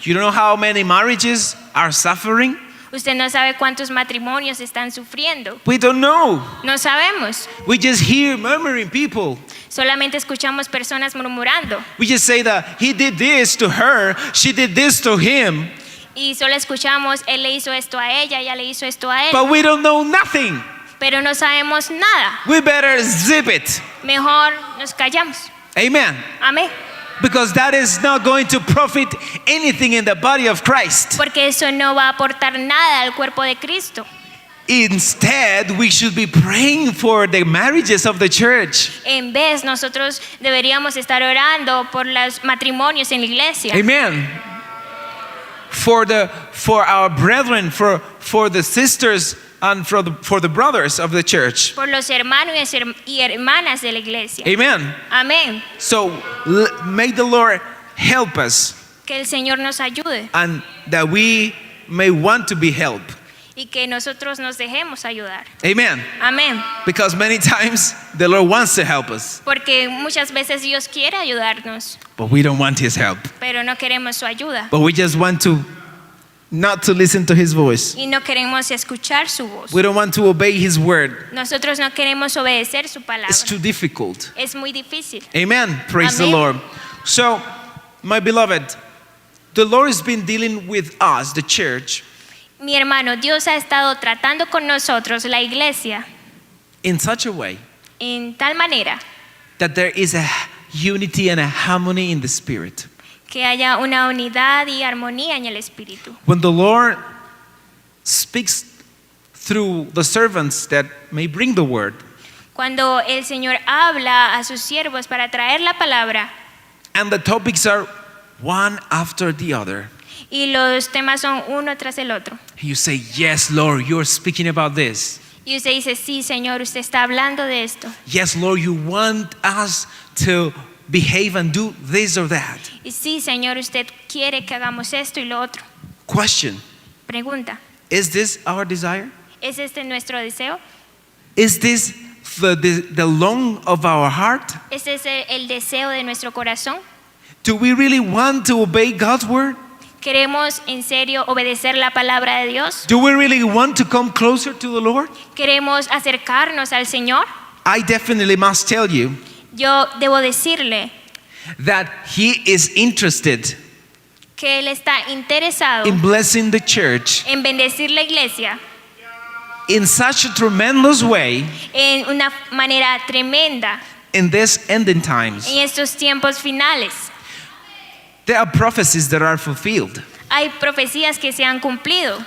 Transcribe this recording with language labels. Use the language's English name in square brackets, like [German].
[English] You don't know how many marriages are suffering? [Spanish] Usted no sabe cuántos matrimonios están sufriendo. [English] We don't know. [Spanish] No sabemos. [English] We just hear murmuring people. [Spanish] Solamente escuchamos personas murmurando. [English] We just say that he did this to her, she did this to him, [Spanish] Y solo escuchamos, él le hizo esto a ella le hizo esto a él. [English] but we don't know nothing. [Spanish] Pero no sabemos nada. [English] We better zip it. [Spanish] Mejor nos callamos. [English] Amen. [Spanish] Amén. [English] Because that is not going to profit anything in the body of Christ. [Spanish] Porque eso no va a aportar nada al cuerpo de Cristo. [English] Instead, we should be praying for the marriages of the church. [Spanish] En vez, nosotros deberíamos estar orando por los matrimonios en la iglesia. [English] Amen. For our brethren, for the sisters, and for the brothers of the church. [Spanish] Por los hermanos y hermanas de la iglesia. [English] Amen. [Spanish] Amén. [English] So may the Lord help us, [Spanish] Que el Señor nos ayude [English] and that we may want to be helped. [Spanish] y que nosotros nos dejemos ayudar. [English] Amen. [Spanish] Amén. [English] Because many times the Lord wants to help us, [Spanish] Porque muchas veces Dios quiere ayudarnos, [English] but we don't want His help. [Spanish] pero no queremos su ayuda. [English] But we just want to not to listen to His voice. [Spanish] Y no queremos escuchar su voz. [English] We don't want to obey His word. [Spanish] Nosotros no queremos obedecer su palabra. [English] It's too difficult. [Spanish] Es muy difícil. [English] Amen. Praise the [Spanish] Amen. [English] Lord. So, my beloved, the Lord has been dealing with us, the church, [Spanish] Mi hermano, Dios ha estado tratando con nosotros, la iglesia, [English] in such a way [Spanish] en tal manera [English] that there is a unity and a harmony in the spirit. [Spanish] que haya una unidad y armonía en el espíritu. [English] When the Lord speaks through the servants that may bring the word, [Spanish] Cuando el Señor habla a sus siervos para traer la palabra [English] and the topics are one after the other, [Spanish] y los temas son uno tras el otro. [English] you say, yes, Lord, you're speaking about this. [Spanish] Y usted dice, sí, Señor, usted está hablando de esto. [English] Yes, Lord, you want us to behave and do this or that. [Spanish] Y sí, Señor, usted quiere que hagamos esto y lo otro. [English] Question, [Spanish] Pregunta, [English] is this our desire? [Spanish] ¿es este nuestro deseo? [English] Is this the long of our heart? [Spanish] ¿Es ese el deseo de nuestro corazón? [English] Do we really want to obey God's word? [Spanish] ¿Queremos en serio obedecer la palabra de Dios? [English] Do we really want to come closer to the Lord? [Spanish] ¿Queremos acercarnos al Señor? [English] I definitely must tell you [Spanish] Yo debo decirle [English] that He is interested [Spanish] que Él está interesado [English] in blessing the church [Spanish] en bendecir la iglesia [English] in such a tremendous way [Spanish] en una manera tremenda [English] in these ending times. [Spanish] en estos tiempos finales. [English] There are prophecies that are fulfilled, [Spanish] Hay profecías que se han cumplido,